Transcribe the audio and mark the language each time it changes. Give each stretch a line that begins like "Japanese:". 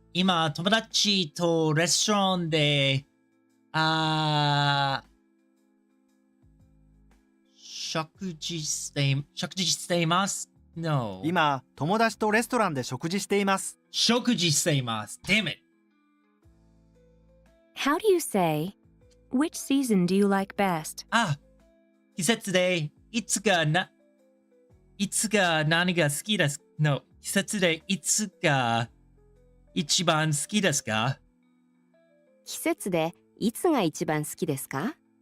Japanese: 今、友達とレストランで、食事しています。
English: No.
Japanese: 今、友達とレストランで食事しています。食事しています。
English: Damn it. How do you say, which season do you like best?
Japanese: 季節でいつが何が好きですか ?No. 季節でいつが一番好きですか？季節でいつが一番好きですか？